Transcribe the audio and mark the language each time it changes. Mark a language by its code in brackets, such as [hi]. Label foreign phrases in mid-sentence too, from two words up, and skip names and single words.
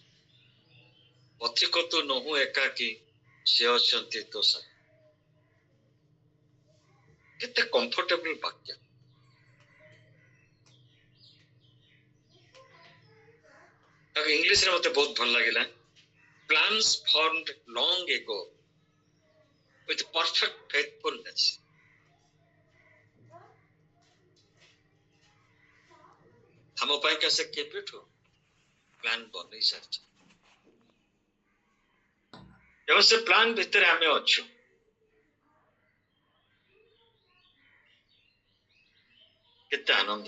[or] ପଥିକ ତୁ ନୋହୁ ଏକାକୀ, ସେ ଅଛନ୍ତି ତୋ ସାଥୀ। କେତେ କମ୍ଫର୍ଟେବଲ ବାକ୍ୟ। ଇଂଲିଶରେ ମତେ ବହୁତ ଭଲ ଲାଗିଲା। [en] Plans formed long ago with perfect faithfulness. [or] ଆମ ପାଇଁକା ସେ କେବେଠୁ ପ୍ଲାନ ବନେଇ ସାରିଛି, ଏବଂ ସେ ପ୍ଲାନ ଭିତରେ ଆମେ ଅଛୁ। କେତେ ଆନନ୍ଦ।